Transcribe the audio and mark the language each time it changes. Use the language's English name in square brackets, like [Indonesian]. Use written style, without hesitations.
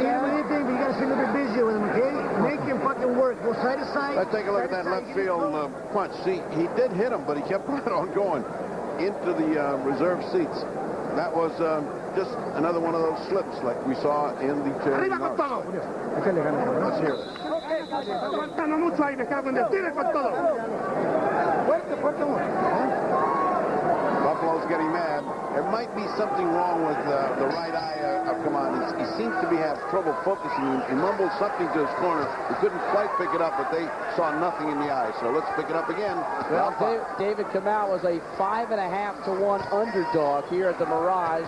[English] You hit him with anything, but you gotta stay a little bit busy with him, okay? Make him fucking work. Go side to side. Let's take a look at that left field punch. See, he did hit him, but he kept right on going into the reserve seats. That was just another one of those slips like we saw in the Cherry North. Let's hear it. [Spanish] Aguantando mucho ahí, me cago en el tiro con todo. Fuerte, fuerte. [English] Buffalo's getting mad. There might be something wrong with the right eye of Kamau. He seems to have trouble focusing. He mumbled something to his corner. He couldn't quite pick it up, but they saw nothing in the eye. So let's pick it up again. Well, David Kamau was a 5.5-to-1 underdog here at the Mirage.